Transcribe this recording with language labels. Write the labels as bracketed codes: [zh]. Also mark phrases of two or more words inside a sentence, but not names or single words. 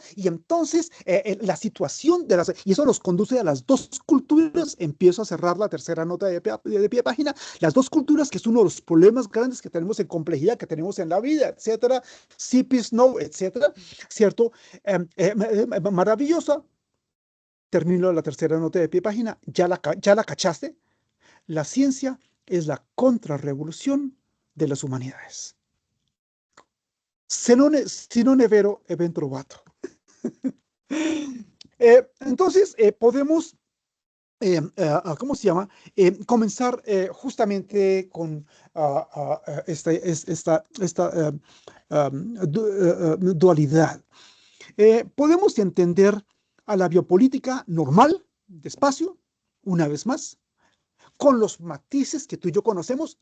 [es] Y entonces la situación y eso nos conduce a las dos culturas, empiezo a cerrar la tercera nota de pie de página, las dos culturas que es uno de los problemas grandes que tenemos en complejidad, que tenemos en la vida, etcétera, CP Snow, etcétera, ¿cierto? Maravillosa. Termino la tercera nota de pie de página. Ya la cachaste. La ciencia es la contrarrevolución de las humanidades. [it] Si non è vero, è ben trovato. [es] Entonces, podemos ¿cómo se llama? Comenzar justamente con dualidad. Podemos entender a la biopolítica normal, despacio, una vez más, con los matices que tú y yo conocemos.